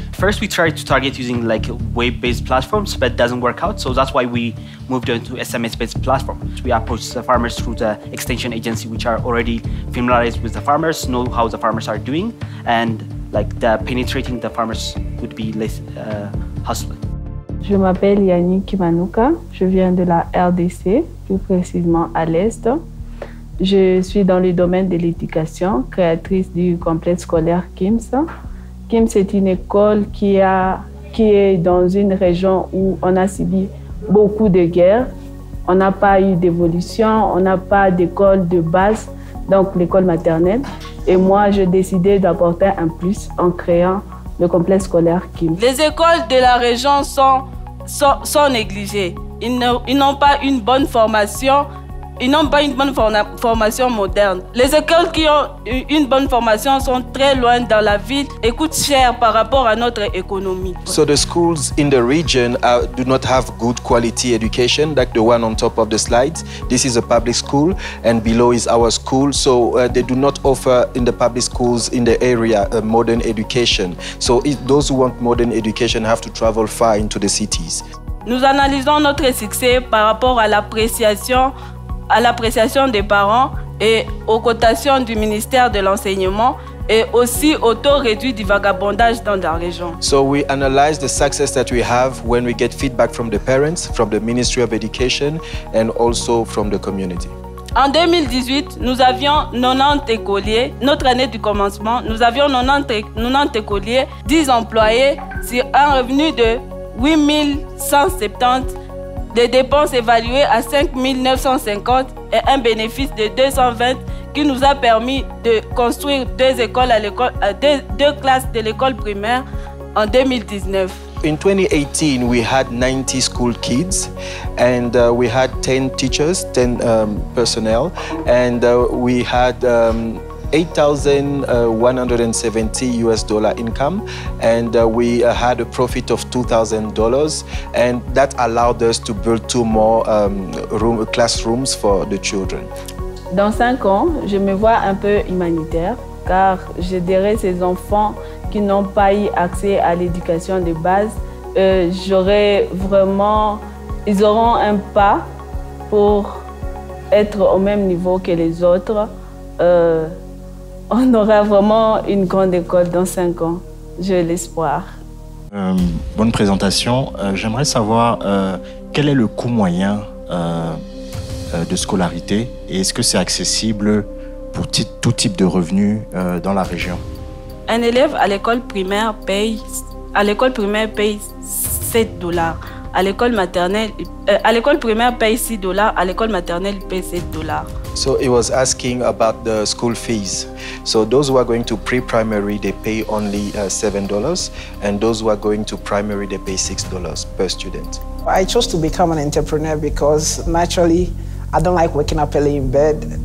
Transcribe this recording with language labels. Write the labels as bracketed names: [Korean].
[English] First, we tried to target using web-based platforms, but it doesn't work out. So that's why we moved on to SMS-based platforms. We approach the farmers through the extension agency, which are already familiarized with the farmers, know how the farmers are doing, and penetrating the farmers would be less hustling. [French] Je m'appelle Yannick Kimanuka, je viens de la RDC, plus précisément à l'Est. Je suis dans le domaine de l'éducation, créatrice du complexe scolaire KIMS. KIMS est une école qui est dans une région où on a subi beaucoup de guerres. On n'a pas eu d'évolution, on n'a pas d'école de base, donc l'école maternelle. Et moi, j'ai décidé d'apporter un plus en créant le complexe scolaire KIMS. Les écoles de la région sont négligées. Ils n'ont pas une bonne formation. Ils n'ont pas une bonne formation moderne. Les écoles qui ont une bonne formation sont très loin dans la ville et coûtent cher par rapport à notre économie. [English] So the schools in the region do not have good quality education, like the one on top of the slides. This is a public school and below is our school. So they do not offer in the public schools in the area modern education. So those who want modern education have to travel far into the cities. [French] Nous analysons notre succès par rapport à l'appréciation des parents et aux cotations du ministère de l'Enseignement et aussi au taux réduit du vagabondage dans la région. [English] So we analyze the success that we have when we get feedback from the parents, from the Ministry of Education and also from the community. [French] En 2018, nous avions 90 écoliers. Notre année du commencement, nous avions 90 écoliers, 10 employés sur un revenu de 8 170, des dépenses évaluées à 5 950 et un bénéfice de 220 qui nous a permis de construire deux classes de l'école primaire en 2019. [English] In 2018, we had 90 school kids and we had 10 teachers, 10 personnel, and we had $8,170 income, and we had a profit of $2,000, and that allowed us to build 2 more classrooms for the children. [French] Dans 5 ans, je me vois un peu humanitaire, car j'aiderai ces enfants qui n'ont pas eu accès à l'éducation de base. Ils auront un pas pour être au même niveau que les autres. On aura vraiment une grande école dans 5 ans, j'ai l'espoir. Bonne présentation. J'aimerais savoir quel est le coût moyen de scolarité et est-ce que c'est accessible pour tout type de revenus dans la région? Un élève à l'école primaire paye $7. À l'école primaire paye $6, à l'école maternelle paye $7. [English] So he was asking about the school fees. So those who are going to pre-primary, they pay only $7, and those who are going to primary, they pay $6 per student. I chose to become an entrepreneur because naturally, I don't like waking up early in bed.